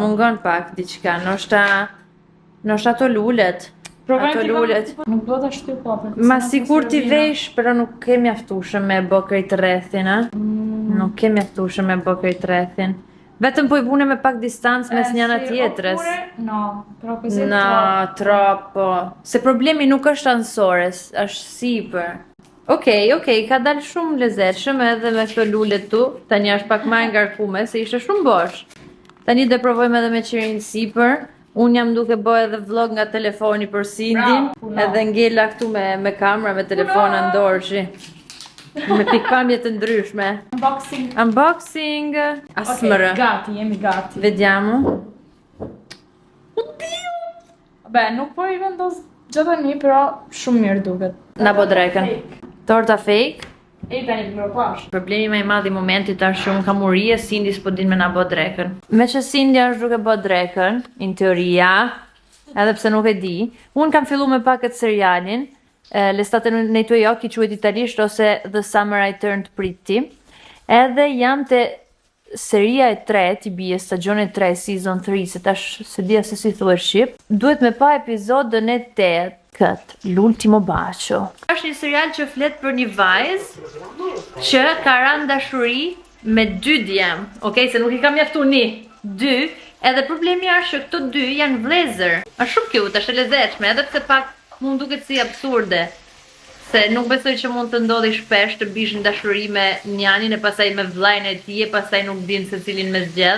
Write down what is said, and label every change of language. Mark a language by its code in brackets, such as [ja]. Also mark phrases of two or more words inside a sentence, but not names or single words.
[sq] Mungon pak diçka, ndoshta ato lulet. Ato lulet. Nuk do ta shtyp papën. Ma sigur ti vesh, pero nuk ke mjaftueshëm me bë krejt rrethin, a? Nuk ke mjaftueshëm me bë krejt rrethin. Vetëm po i bune me pak distancë mes njëna tjetrës. [it] No, però così è No, troppo. [sq] Se problemi nuk është ansores, është sipër. Okej, ka dalë shumë lezetshëm edhe me këto lulet tu. Tani është pak më e ngarkume se ishte shumë bosh. Tani do provojmë edhe me qirin sipër. Unë jam duke bëj edhe vlog nga telefoni për Cindin, edhe ngella këtu me kamera, me telefona në dorëshi. Me pikpamje të ndryshme. Unboxing. Asmërë. Gati, jemi gati. [it] Vediamo. Oddio! Beh, [sq] nuk po i vendos gjatë tani, però shumë mirë duket. Na po drekën. Torta fake. E tani të mërë pash. Problemi më i madh i momentit është që unë kam urije, Cindy s'po din me na bë drekën. Me që Cindy është duke bë drekën, [it] in teoria, [sq] edhe pse nuk e di, unë kam fillu me pakët serialin, L'estate nei tuoi occhi quhet italisht ose The Summer I Turned Pretty, edhe jam te seria e 3, ti bie stagione 3, season 3, se tash se dia se si thuhet shqip, duhet me pa episodën e 8, [it] l'ultimo bacio. [sq] Është një serial që flet për një vajzë që ka rënë dashuri me 2 djem, okay, se nuk i ka mjaftuar 2, edhe problemi është që këto 2 janë vëllezër. Është shumë cute, është e lezetshme, edhe pse pak mund duket si absurde. Se nuk besoj që mund të ndodhi shpesh të bish në dashuri me njanin e pastaj me vllajën e tij e pastaj nuk din se cilin me zgjedh.